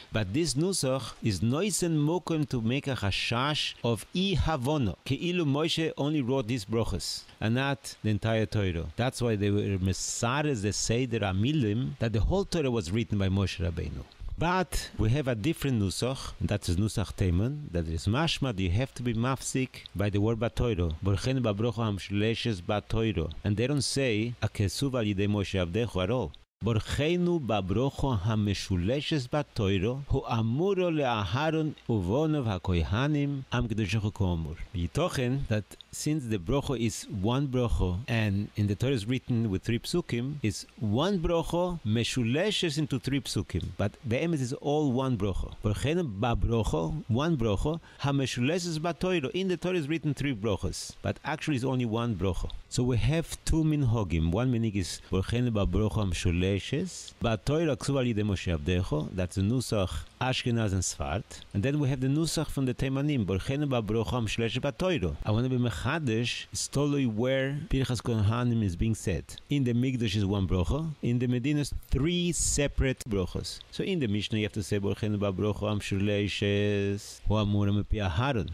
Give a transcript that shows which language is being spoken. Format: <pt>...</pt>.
<en>But this nusach is noisen mokum to make a chashash of havono, keilu Moshe only wrote these brochas and not the entire Torah. That's why they were mesares the seder amilim, that the whole Torah was written by Moshe Rabbeinu. But we have a different nusach, and that is nusach teman, that is mashma that you have to be mafsik by the word b'Torah.</en> <he>Bרכנו בברכה המשולשת בתורה.</he> <en>And they don't say</en> <he>הכתובה על ידי משה עבדך</he> <en>at all.</en> <he>ברכנו בברכה המשולשת בתורה, הוא אמורו לאהרון ובוניו הכהנים, עם קדושך כאמור.</he> <en>מתוכן, that since the bracha is one bracha, and in the Torah is written with 3 psukim, is one bracha משולשת into 3 psukim. But באמת is all one bracha.</en> <he>ברכנו בברכה,</he> <en>one bracha,</en> <he>המשולשת בתורה.</he> <en>In the Torah is written 3 brachas, but actually it's only one bracha. So we have 2 minhagim. One minhag is</en> <he>ברכנו בברכה המשולשת, בתורה הכתובה על ידי משה עבדך,</he> <en>that's the נוסח Ashkenaz and Sfard. And then we have the nusach from the Teimanim,</en> <he>ברכנו בברכה המשולשת בתורה.</he> <en>I want to be mechadesh, it's totally where Birkas Cohanim is being said. In the Mikdash is one bracha, in the Medina is 3 separate brachas. So in the Mishnah you have to say</en> <he>ברכנו בברכה המשולשת, הוא אמור מפי אהרון.</he>